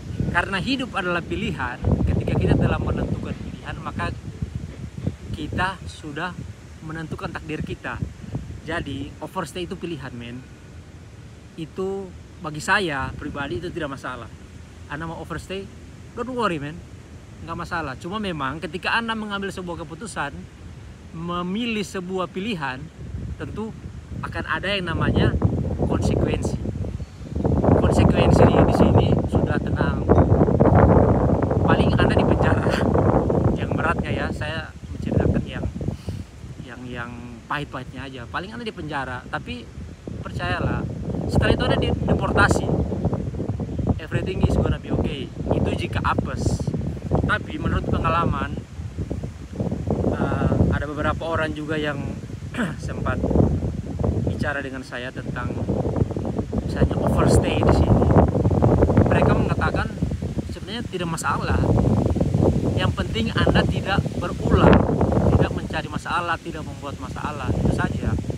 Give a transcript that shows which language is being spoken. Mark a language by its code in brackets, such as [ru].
[id] Karena hidup adalah pilihan, ketika kita telah menentukan pilihan, maka kita sudah menentukan takdir kita. Jadi overstay itu pilihan, men. Itu bagi saya pribadi itu tidak masalah. Anda mau overstay, [en] don't worry, men. [id] Nggak masalah. Cuma memang ketika Anda mengambil sebuah keputusan, memilih sebuah pilihan, tentu akan ada yang namanya konsekuensi. Konsekuensi di sini sudah tenang. Paling Anda di penjara. Yang beratnya ya, saya menceritakan yang pahit-pahitnya aja. Paling Anda di penjara, tapi percayalah, setelah itu Anda deportasi. [en] Everything is gonna be okay. [id] Itu jika apes. Tapi menurut pengalaman, ada beberapa orang juga yang sempat bicara dengan saya tentang misalnya overstay di sini. Mereka mengatakan sebenarnya tidak masalah. Yang penting Anda tidak berulang, tidak mencari masalah, tidak membuat masalah, itu saja.